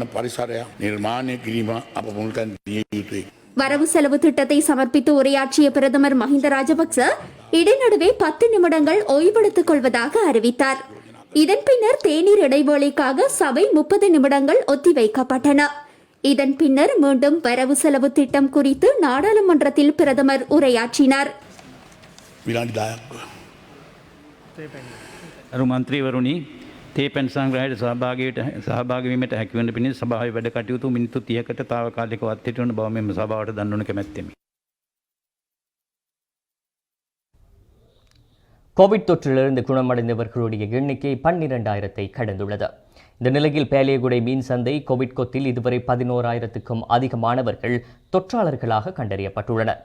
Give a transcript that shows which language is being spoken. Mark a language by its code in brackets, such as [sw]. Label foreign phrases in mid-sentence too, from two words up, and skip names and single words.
[ta] வரவு செலவு திட்டத்தை சமர்ப்பித்து உரையாற்றிய பிரதமர் மஹிந்த ராஜபக்ச இடைநடுவே 10 நிமிடங்கள் ஓய்வெடுத்துக் கொள்வதாக அறிவித்தார். இதன் பின்னர் தேநீர் இடைவேளைக்காக சபை 30 நிமிடங்கள் ஒத்திவைக்கப்பட்டன. இதன் பின்னர் மீண்டும் வரவு செலவு திட்டம் குறித்து நாடாளுமன்றத்தில் பிரதமர் உரையாற்றினார். [si] මන්ත්‍රීවරුනි තේපැන් සංග්‍රහයට සහභාගී වීමට හැකි වන පිණිස සභාවේ වැඩ කටයුතු මිනිත්තු 30කට తాවකාලිකව අත්හිටවන බව මෙම සභාවට දන්වනු කැමැත්තෙමි. [ta] கோவிட் தொற்றிலிருந்து குணமடைந்தவர்களுடைய எண்ணிக்கை 12,000 கடந்துள்ளது. இந்த நிலையில் பேலியகுடை மீன் சந்தை கோவிட் கொத்தில் இதுவரை 11,000க்கும் அதிகமானவர்கள் தொற்றாளர்களாக கண்டறியப்பட்டுள்ளனர்.